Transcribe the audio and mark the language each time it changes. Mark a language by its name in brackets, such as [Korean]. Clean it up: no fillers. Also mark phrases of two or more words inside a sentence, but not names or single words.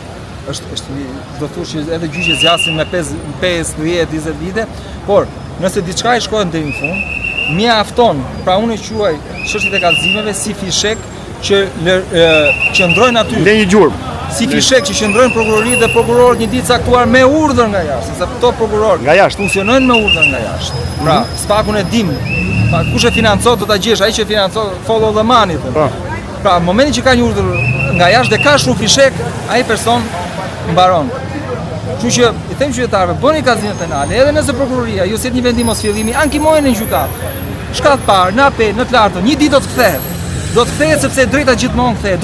[Albanian] Është do thosh që edhe gjyqi zgjasin me 5, 10, 20 vite, por nëse diçka i shkojnë deri në fund, mjafton, pra unë e quaj çështjet e kallëzimeve si fishek që qëndrojnë aty. Në një gjurmë. Si fishek që qëndrojnë prokurori dhe prokurorët një ditë caktuar me urdhër nga jashtë, sepse këto prokurorë nga jashtë funksionojnë me urdhër nga jashtë. Pra, SPAK-un e dim. Pa kush e financon do ta gjesh, ai që financon [English] follow the money. [Albanian] Pra, në momentin që ka një urdhër nga jashtë dhe ka shumë fishek, ai person mbaron. Kështu që i them qytetarëve, bëni kallëzime penale, edhe nëse prokuroria ju sjell një vendim mos fillimi, ankimojeni në gjykat. Shkat parë, në apel, në të lartën, një ditë do të kthehet. Do të kthehet sepse drejta gjithmonë kthehet.